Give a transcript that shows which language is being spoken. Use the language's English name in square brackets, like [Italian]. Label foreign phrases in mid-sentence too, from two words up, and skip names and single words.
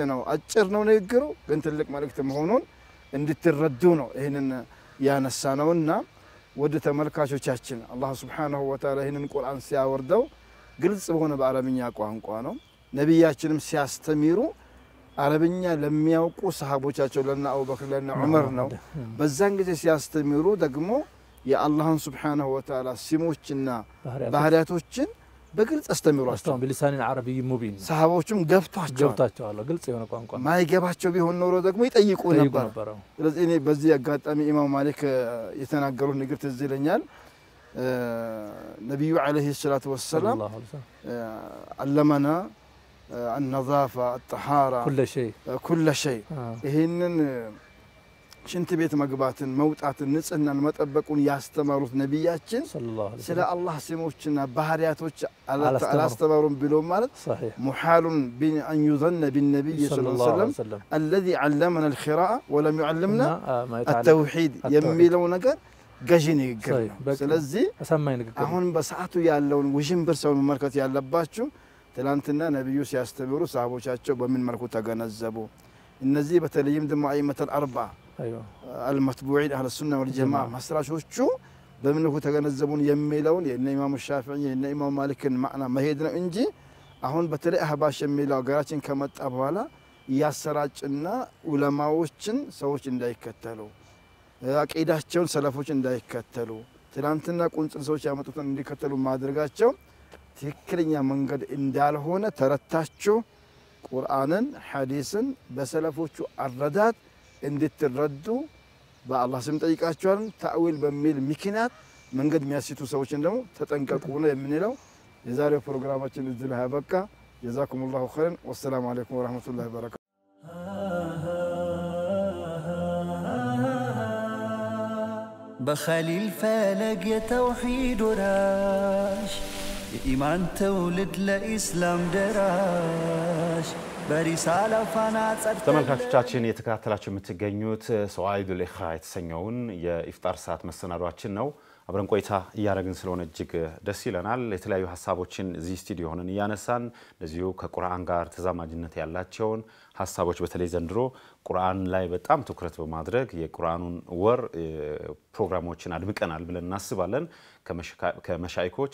[Amharic] ነው። አጭር ነው ንግግሩ ግን ትልቅ መልእክት መሆኑን እንድትረዱ ነው ይሄንን ያነሳነውና ወደ ተመልካቾቻችን አላህ [Arabic] سبحانه وتعالى [Amharic] ይሄንን ቁርአን ሲያወርደው ግልጽ በሆነ በአረብኛ ቋንቋ ነው። ነብያችንም ሲያስተምሩ አረብኛ ለሚያውቁ ሰሃቦቻቸው ለና አቡበክር ለና ዑመር ነው በዛን ጊዜ ሲያስተምሩ ደግሞ የአላህን [Arabic] سبحانه وتعالى [Amharic] ስሞችና ባህሪያቶችን በግልጽ አስተምሯቸው [Arabic] بلسان عربي مبين [Amharic] ሰሃቦቹም ገብቷቸዋል ግልጽ የሆነ ቋንቋ ማይገባቸው ቢሆን ኖሮ ደግሞ ይጠይቁ ነበር ስለዚህ እኔ በዚህ አጋጣሚ ኢማም ማሊክ የተናገሩት ንግግር ትዝ ይለኛል ነብዩ [Arabic] عليه الصلاة والسلام علمنا النظافه الطهاره كل شيء [Amharic] ይሄንን ሽንት ቤት መግባትን መውጣትን ንጽህናን መጠበቁን ያስተማሩት ነብያችን ስለ አላህ ስሞችና ባህሪያቶች አላስተማሩን ብሎ ማለት [Arabic] محال ان يظن بالنبي صلى الله عليه وسلم الذي علمنا القراءه ولم يعلمنا التوحيد [Amharic] የሚለው ነገር ገዢን ይገር ስለዚህ አሁን በሰዓቱ ያለውን ውዥንብር ሰው መመልከት ያለባችሁ ትላንትና ነብዩ ሲያስተምሩ ሰሃቦቻቸው በምን መልኩ ተገነዘቡ እነዚህ በተለይም ደግሞ [Arabic] الأئمة الأربعة المتبوعين اهل السنه والجماعه [Amharic] መስራቾቹ በምን መልኩ ተገነዘቡን የሚለውን የነ ኢማም ሻፊዒ የነ ኢማም ማሊክን ማዕና መሄድ ነው እንጂ አሁን በተለይ አህባሽ የሚለው ሀገራችን ከመጣ በኋላ ያሰራጭና ዑለማዎችን ሰዎች እንዳይከተሉ አቂዳቸውን ሰለፎች እንዳይከተሉ ትላንትና ቁንጽል ሰዎች ያመጡትን እንዲከተሉ ማድረጋቸው ትክክለኛ መንገድ እንዳልሆነ ተረታቸው ቁርአንን ሐዲስን በሰለፎቹ አረዳት እንድትረዱ በአላህ ስም ጠይቃቸዋል ታዊል በሚል ምክንያት መንገድ የሚያስቱ ሰዎችን ደግሞ ተጠንቀቁ ነው የምንለው የዛሬው ፕሮግራማችን እዚህ ላይ አበቃ [Arabic] جزاكم الله خيرا والسلام عليكم ورحمة الله وبركاته بخليل فلق يا توحيد وراش [Amharic] የኢማን ትውልድ ለኢስላም ደራሽ በሪሳላ ፋና ጸድተን ተመልካቾቻችን የተከታተላችሁ የምትገኙት ሰዋኢዱል ኢኽራ የተሰኘውን የኢፍጣር ሰዓት መሰናዷችን ነው አብረን ቆይታ እያደረግን ስለሆነ እጅግ ደስ ይለናል የተለያዩ ሐሳቦችን እዚህ ስቱዲዮ ሆነን እያነሳን ለዚሁ ከቁርአን ጋር ተዛማጅነት ያላቸውን ሐሳቦች በተለይ ዘንድሮ ቁርአን ላይ በጣም ትኩረት በማድረግ የቁርአኑን ወር ፕሮግራሞችን አድምቀናል ብለን እናስባለን ከመሻይኮች